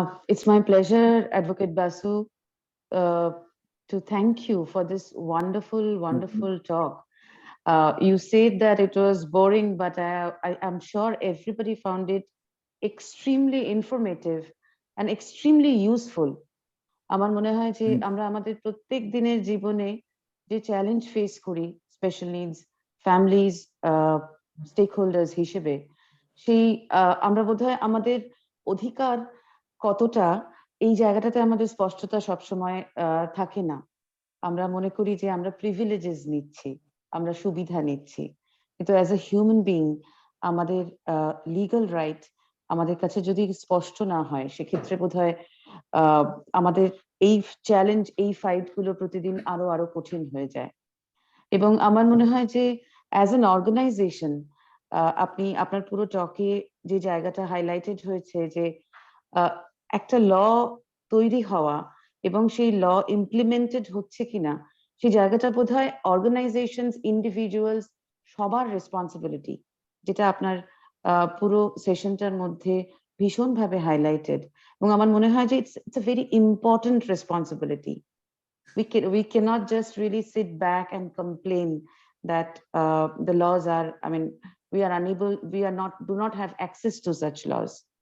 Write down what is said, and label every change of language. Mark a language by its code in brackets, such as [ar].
[en] It's my pleasure, Advocate Basu, to thank you for this wonderful, wonderful talk. You said that it was boring, but I'm sure everybody found it extremely informative and extremely useful. [bn] আমার মনে হয় যে আমরা আমাদের প্রত্যেক দিনের জীবনে যে চ্যালেঞ্জ ফেস করি special needs families stake holders হিসেবে, সেই আমরা বোধহয় আমাদের অধিকার কতটা এই জায়গাটাতে আমাদের স্পষ্টতা সবসময় থাকে না। আমরা মনে করি যে আমরা প্রিভিলেজেস নিচ্ছি, আমরা সুবিধা নিচ্ছি, কিন্তু অ্যাজ এ হিউম্যান বিং আমাদের লিগাল রাইট আমাদের কাছে যদি স্পষ্ট না হয়, সেক্ষেত্রে বোধহয় আমাদের এই চ্যালেঞ্জ, এই ফাইট গুলো প্রতিদিন আরো আরো কঠিন হয়ে যায়। এবং আমার মনে হয় যে অ্যাজ এন অর্গানাইজেশন, আপনি আপনার পুরো টকে যে জায়গাটা হাইলাইটেড হয়েছে যে একটা ল তৈরি হওয়া এবং সেই ল ইমপ্লিমেন্টেড হচ্ছে কিনা, সেই জায়গাটা বোধহয় অর্গানাইজেশনস, ইন্ডিভিজুয়ালস সবার রেসপন্সিবিলিটি, যেটা আপনার পুরো সেশনটার মধ্যে ভীষণভাবে হাইলাইটেড। এবং আমার মনে হয় যে [en] it's a very important responsibility. We cannot just really sit back and complain that the laws are, I mean, we are unable, do not have access to such laws.